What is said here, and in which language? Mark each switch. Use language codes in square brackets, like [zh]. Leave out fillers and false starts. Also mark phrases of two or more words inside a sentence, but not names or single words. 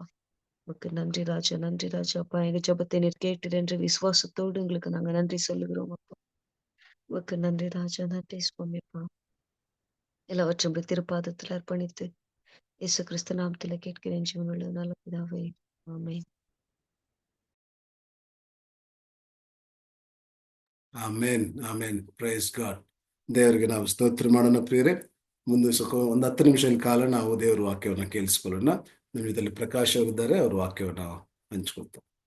[ta] உமக்கு நன்றி ராஜா, நன்றி ராஜா அப்பா. எங்க ஜெபத்தை நீர் கேட்டு என்று விசுவாசத்தோடு எங்களுக்கு நாங்க நன்றி சொல்லுகிறோம் அப்பா. உமக்கு நன்றி ராஜா, நன்றி சுவாமி அப்பா. எல்லாவற்றும் திருப்பாதத்தில் அர்ப்பணித்து இயேசு கிறிஸ்து நாமத்துல கேட்கிறேன் ஜீவனுள்ள நல்ல பிதாவே, ஆமென். [kn] ಆಮೇನ್ ಆಮೇನ್ [en] Praise God. [kn] ದೇವರಿಗೆ ನಾವು ಸ್ತೋತ್ರ ಮಾಡೋಣ ಪ್ರಿಯರೇ. ಮುಂದೆ ಒಂದು 10 ನಿಮಿಷಗಳ ಕಾಲ ನಾವು ದೇವರ ವಾಕ್ಯವನ್ನು ಕೇಳಿಸ್ಕೊಳ್ಳೋಣ. ನಮ್ಮ ಇದರಲ್ಲಿ ಪ್ರಕಾಶ್ ಅವರಿದ್ದಾರೆ, ಅವ್ರ ವಾಕ್ಯವನ್ನು ಹಂಚ್ಕೊಳ್ತಾರೆ.